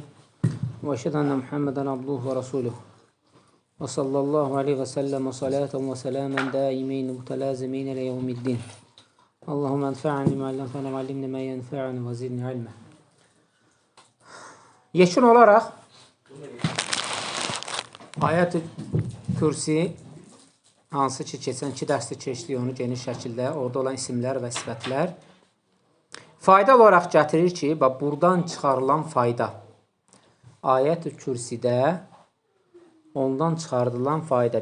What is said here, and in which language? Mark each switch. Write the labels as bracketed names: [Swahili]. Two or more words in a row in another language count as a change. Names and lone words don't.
[Arabic] وأشهد أن محمدا عبده ورسوله وصلى الله عليه وسلم وصلاة وسلاما دائمين متلازمين إلى يوم الدين. اللهم انفعني ما علمتنا وعلمني ما ينفعني وزدني علما. [Azerbaijani] Yeşil olarak Ayət-i Kürsi hansı ki, keçən 2 dərsdə keçdik onu geniş şəkildə, orada olan isimlər və sifətlər. Fayda olaraq gətirir ki, buradan çıxarılan fayda. Ayət-i Kürsidə ondan çıxarılan fayda.